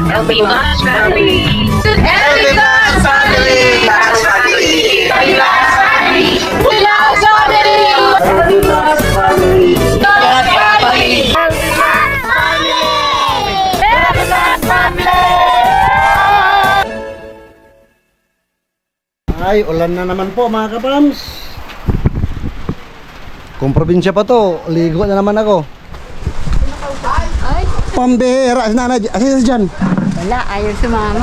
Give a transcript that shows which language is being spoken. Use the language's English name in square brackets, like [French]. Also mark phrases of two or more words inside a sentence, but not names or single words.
[Filipino] Pilas Family! Pilas Family! Pilas Family! Pilas Family! Pilas Family! Pilas Family! Pilas Family! Pilas Family! Ay, ulan na naman po mga kapams. Kung probinsya pa to, ligo na naman ako. Ay, Pambihira, si nanay, asin si Jan. wala. Ayaw sumama.